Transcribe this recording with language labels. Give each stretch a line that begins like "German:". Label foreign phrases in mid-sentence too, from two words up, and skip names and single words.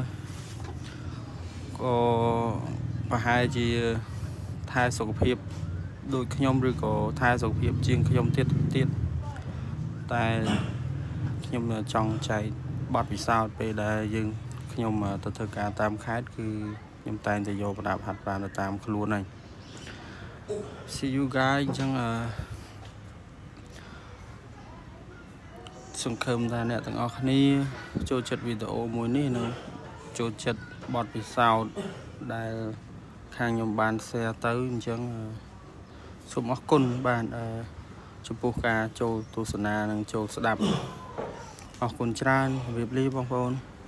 Khmer: ក៏ប្រហែលជាថែសុខភាពដូចខ្ញុំឬក៏ថែសុខភាពជាងខ្ញុំទៀតតែខ្ញុំចង់ចែកបទពិសោធន៍ពេលដែលខ្ញុំទៅធ្វើការតាមខេត្តគឺខ្ញុំតែងតែយកប្រដាប់ហាត់ប្រាណទៅតាមខ្លួនហើយ
English: See you guys
Khmer: អញ្ចឹង សង្ឃឹមថាអ្នកទាំងអស់គ្នាចូលចិត្តវីដេអូមួយនេះនិងចូលចិត្តបទពិសោធន៍ដែលខាងខ្ញុំបាន share ទៅអញ្ចឹងសូមអរគុណបាទចំពោះការចូលទស្សនានិងចូលស្ដាប់អរគុណច្រើនជម្រាបលាបងប្អូន